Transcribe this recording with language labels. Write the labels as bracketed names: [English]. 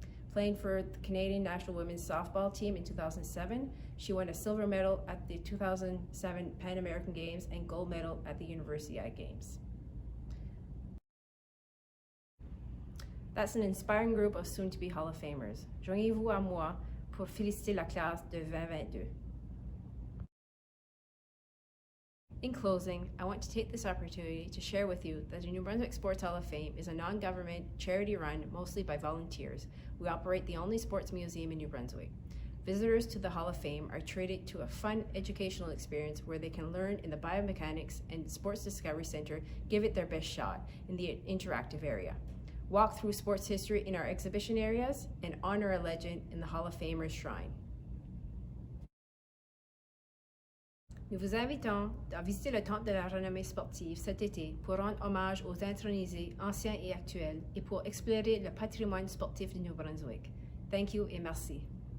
[English] Playing for the Canadian national women's softball team in 2007, she won a silver medal at the 2007 Pan American Games and gold medal at the Universiade Games. That's an inspiring group of soon-to-be Hall of Famers. [French] Joignez-vous à moi pour féliciter la classe de 2022. [English] In closing, I want to take this opportunity to share with you that the New Brunswick Sports Hall of Fame is a non-government, charity-run, mostly by volunteers. We operate the only sports museum in New Brunswick. Visitors to the Hall of Fame are treated to a fun educational experience where they can learn in the Biomechanics and Sports Discovery Center, give it their best shot in the interactive area. Walk through sports history in our exhibition areas, and honor a legend in the Hall of Famers Shrine. [French] Nous vous invitons à visiter le Temple de la renommée sportive cet été pour rendre hommage aux intronisés anciens et actuels et pour explorer le patrimoine sportif du Nouveau-Brunswick. [English] Thank you [French] et merci.